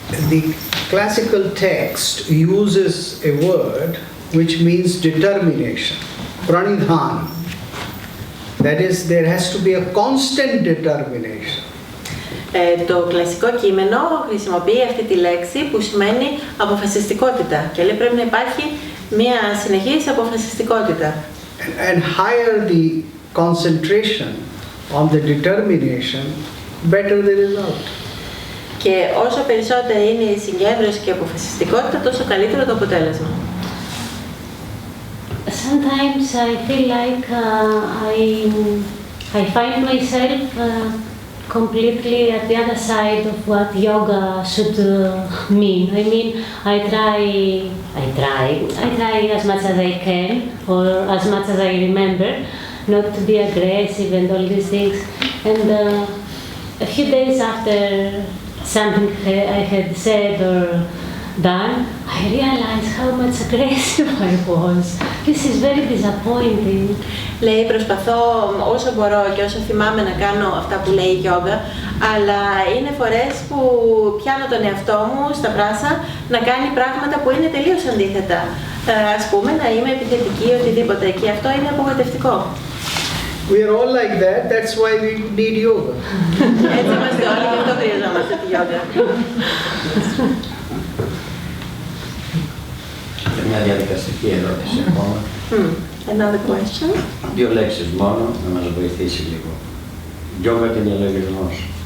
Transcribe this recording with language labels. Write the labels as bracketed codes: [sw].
[en] The classical text uses a word which means determination, pranidhan. That is, there has to be a constant determination. [el] Το κλασικό κείμενο χρησιμοποιεί αυτή τη λέξη που σημαίνει αποφασιστικότητα και λέει πρέπει να υπάρχει μια συνεχής αποφασιστικότητα. [en] And higher the concentration on the determination, better the result. [el] Και όσο περισσότερη είναι η συγκέντρωση και η αποφασιστικότητα, τόσο καλύτερο το αποτέλεσμα. [en] Sometimes I feel like I find myself completely at the other side of what yoga should mean. I mean, I try as much as I can, or as much as I remember, not to be aggressive and all these things. And a few days after something I had said or done, I realized how much aggressive I was. This is very disappointing. [el] Λέει, προσπαθώ όσο μπορώ και όσο θυμάμαι να κάνω αυτά που λέει η γιόγκα, αλλά είναι φορές που πιάνω τον εαυτό μου στα πράσα να κάνει πράγματα που είναι τελείως αντίθετα. Ας πούμε, να είμαι επιθετική, οτιδήποτε, και αυτό είναι απογοητευτικό. [en] We are all like that, that's why we need yoga. [el] Έτσι είμαστε όλοι και αυτό χρειαζόμαστε τη γιόγκα. Μια διαδικαστική ερώτηση ακόμα. [en] Another question. [el] 2 λέξεις μόνο, να μας βοηθήσει λίγο. Γιόγκα και διαλογισμός.